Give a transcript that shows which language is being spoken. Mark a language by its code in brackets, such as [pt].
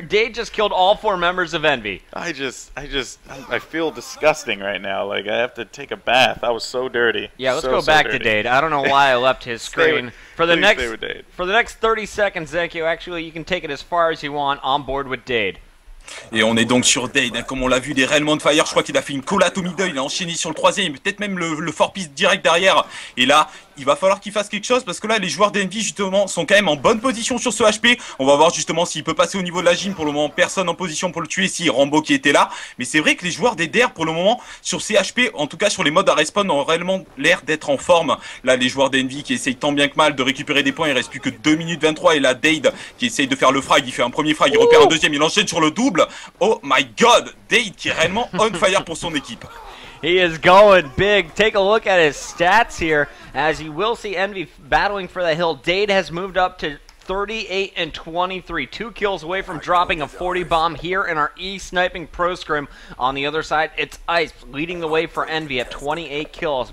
[en] Daid just killed all 4 members of Envy. I feel disgusting right now. Like, I have to take a bath. I was so dirty. Yeah, let's go back to Daid. I don't know why I left his screen. For the next 30 seconds, Zankyo, actually, you can take it as far as you want on board with Daid. [fr] Et on est donc sur Daid, hein, comme on l'a vu, des réellement de fire. Je crois qu'il a fait une collate au middle, il a enchaîné sur le 3ème, peut-être même le 4-piece direct derrière. Et là, il va falloir qu'il fasse quelque chose, parce que là, les joueurs d'Envy, justement, sont quand même en bonne position sur ce HP. On va voir justement s'il peut passer au niveau de la gym. Pour le moment, personne en position pour le tuer, si Rambo qui était là. Mais c'est vrai que les joueurs des DER, pour le moment, sur ces HP, en tout cas sur les modes à respawn, ont réellement l'air d'être en forme. Là, les joueurs d'Envy qui essayent tant bien que mal de récupérer des points, il reste plus que 2 minutes 23. Et là, Daid qui essaye de faire le frag, il fait un premier frag, il repère un deuxième, il enchaîne sur le double. [en] Oh my god, [fr] Daid qui est réellement on fire pour son équipe. [en] He is going big. Take a look at his stats here, as you will see Envy battling for the hill. Daid has moved up to 38 and 23. 2 kills away from dropping a 40 bomb here in our E-sniping pro scrim. On the other side, it's Hyspe leading the way for Envy at 28 kills.